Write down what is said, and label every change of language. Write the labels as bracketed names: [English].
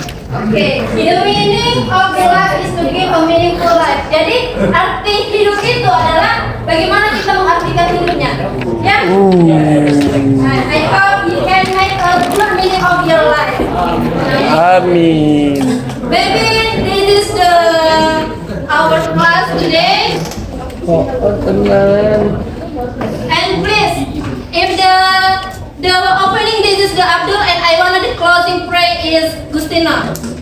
[English] Okay, the meaning of the life is to give a meaningful life. [Indonesian] Jadi arti hidup itu adalah bagaimana kita mengartikan hidupnya. Ya. [English] I hope you can make a good meaning of your life. [Indonesian] Amin. [English] Maybe this is the our class today. [Indonesian] Oh, tenang. [English] And please, if the opening this is the Abdul and I wanted the closing prayer is Gustina.